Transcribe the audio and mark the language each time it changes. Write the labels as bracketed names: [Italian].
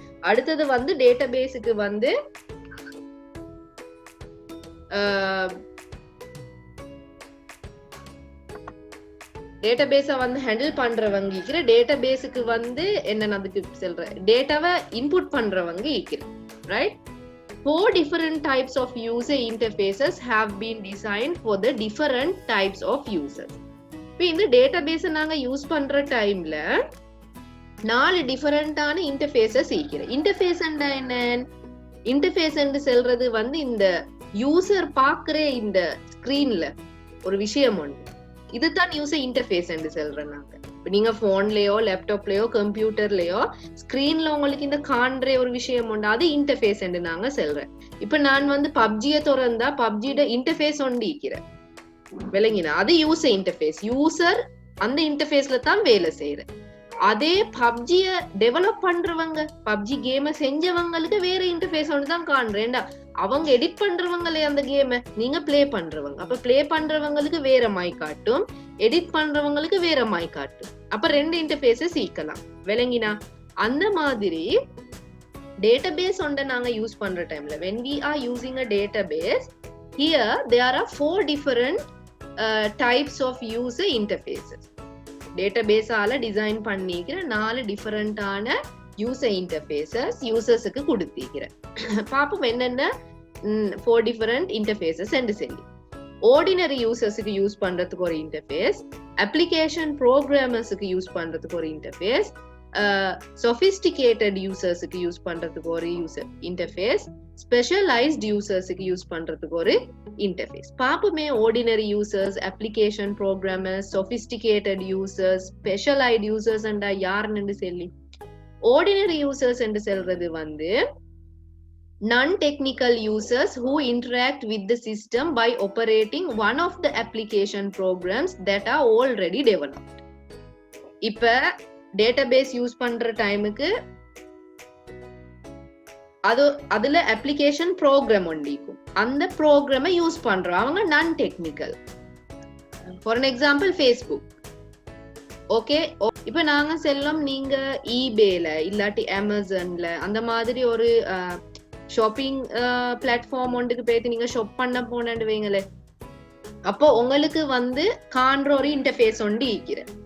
[Tamil] அடுத்தது வந்து டேட்டாபேஸுக்கு வந்து டேட்டாபேஸை வந்து ஹேண்டில் பண்றவங்க இருக்கிற. டேட்டாபேஸுக்கு வந்து என்னென்ன அதுக்கு சொல்ற, டேட்டாவை இன்புட் பண்றவங்க இருக்கிற. [English] Right? 4 different types of user interfaces have been designed for the different types of users. [Tamil] இப்போ இந்த டேட்டாபேஸை நாங்க யூஸ் பண்ற டைம்ல 4 டிஃபரெண்டான இன்டர்ஃபேஸஸ் இருக்கிற. இன்டர்ஃபேஸ் என்ன? இன்டர்ஃபேஸ் என்று சொல்றது வந்து இந்த யூசர் பார்க்குற இந்த ஸ்கிரீன்ல ஒரு விஷயம் ஒன்று, இதுதான் யூசர் இன்டர்ஃபேஸ் என்று சொல்றேன் நாங்க. நீங்க போன்லயோ லேப்டாப்லயோ கம்ப்யூட்டர்லயோ ஸ்கிரீன்ல உங்களுக்கு இந்த காண்ற ஒரு விஷயம் உண்டு, அது இன்டர்ஃபேஸ் என்று நாங்க சொல்றேன். இப்ப நான் வந்து பப்ஜியை திறந்தா பப்ஜியோட இன்டர்ஃபேஸ் ஒன்று இருக்கிறேன் விளங்கினா, அது யூசர் இன்டர்ஃபேஸ். யூசர் அந்த இன்டர்ஃபேஸ்ல தான் வேலை செய்யற. அதே பப்ஜிய டெவலப் பண்றவங்க பப்ஜி கேம செஞ்சவங்களுக்கு வேற இன்டர்ஃபேஸ் ஒன்று தான் காண்றேன்டா. அவங்க எடிட் பண்றவங்களே அந்த கேம நீங்க பிளே பண்றவங்க, அப்ப பிளே பண்றவங்களுக்கு வேற மாய் காட்டும், எடிட் பண்றவங்களுக்கு வேற மாய் காட்டும். அப்ப ரெண்டு இன்டர்ஃபேஸ சீக்கலாம். விளங்கினா? அந்த மாதிரி database ஒன்றை நாங்க யூஸ் பண்ற டைம்ல [English] when we are using a database, here there are 4 different types of user interfaces. [Tamil] database ஆல டிசைன் பண்ணிக்கிற 4 டிஃபரண்டான யூசர் இன்டர்ஃபேஸஸ் யூசர்ஸுக்கு கொடுத்திருக்கிறேன். பாப்போம் என்னென்ன 4 டிஃபரண்ட் இன்டர்ஃபேஸஸ் என்று சொல்லி. ஆர்டினரி யூசர்ஸுக்கு யூஸ் பண்றதுக்கு ஒரு இன்டர்ஃபேஸ், அப்ளிகேஷன் ப்ரோக்ராமர்ஸுக்கு யூஸ் பண்றதுக்கு ஒரு இன்டர்ஃபேஸ், sophisticated யூசர்ஸுக்கு யூஸ் பண்றதுக்கு ஒரு யூசர் இன்டர்ஃபேஸ், ஸ்பெஷலைஸ்ட் யூசர்ஸுக்கு யூஸ் பண்றதுக்கு ஒரு interface. பாப்போமே ordinary users, application programmers, sophisticated users, specialised users என்றா யாருன்னு சொல்லி. ஆர்டினரி யூசர்ஸ் என்று சொல்றது வந்து [English] non-technical users who interact with the system by operating one of the application programs that are already developed. [Tamil] இப்ப database use பண்ற டைமுக்கு அதுல அப்ளிகேஷன் ப்ரோக்ராம் ஒண்டிக்கும், அந்த ப்ரோக்ராமை யூஸ் பண்றோம் அவங்க நான் technical. For an example Facebook. Okay, இப்ப நாங்க செல்லம் நீங்க ஈபேல இல்லாட்டி அமேசான்ல அந்த மாதிரி ஒரு ஷாப்பிங் பிளாட்ஃபார்ம் ஒன்றுக்கு போயிட்டு நீங்க ஷாப் பண்ண போனேன்னு வைங்களே, அப்போ உங்களுக்கு வந்து காண்ற ஒரு இன்டர்ஃபேஸ் ஒன்று ஈக்கிற.